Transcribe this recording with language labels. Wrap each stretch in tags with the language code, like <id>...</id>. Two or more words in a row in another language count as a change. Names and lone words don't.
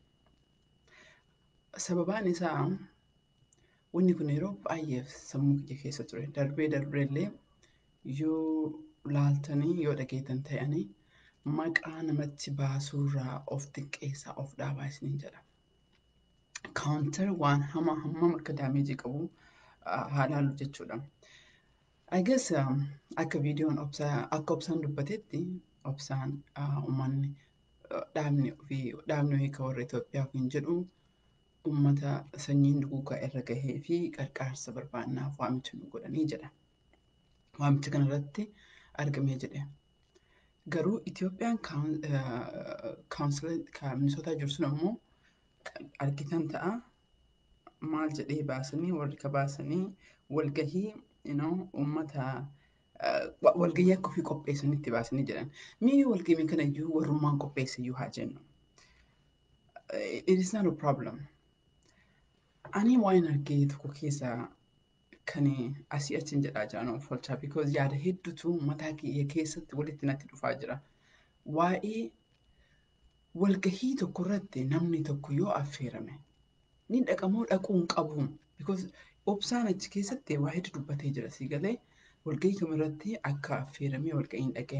<om>Sababaan isaa wanni kun yeroo baay'eef sammuu kiyya keessa ture. Darbeellee yoo laaltanii yoo dhageetan ta'anii maqaa namatti baasuurraa of xiqqeessaa of dhaabaa isiniin jedha. Kaawuntar waan hammam akka daameejii qabu haa laallu jechuudha.</om> <en>I guess</en> <om>akka viidiyoon akka obsaan dubbatetti obsaan uummanni dhaabni hiika warra Itoophiyaa kun jedhu uummata sanyiin duguugaa irra gahee fi gargaarsa barbaannaaf waamicha nu godhanii jedha. Waamicha kanarratti argamee jedhe. Garuu Itoophiyaan kaawunsilii Minisootaa jiru sun ammoo argitan ta'a maal jedhee baasanii warri ka baasanii walgahii uummata walgahii akka ofii qopheessanitti baasanii jedhan. Mi'i walgahii kanayyuu warrummaan qopheessayyuu haa jennu.</om> <en>It is not a problem.</en> <om>Ani waan argee tokko keessaa kan asii achiin jedhaa jiran of oolchaa because yaada hedduutu mataa kiyya keessatti walitti natti dhufaa jira. Waa'ee walgahii tokko irratti namni tokko yoo affeerame ni dhaqamoo dhaquu hin qabu because obsaan achi keessatti waa hedduu dubbatee jira si galee walgahii kamirratti akka affeeramee walgahii hin dhaqee.</om>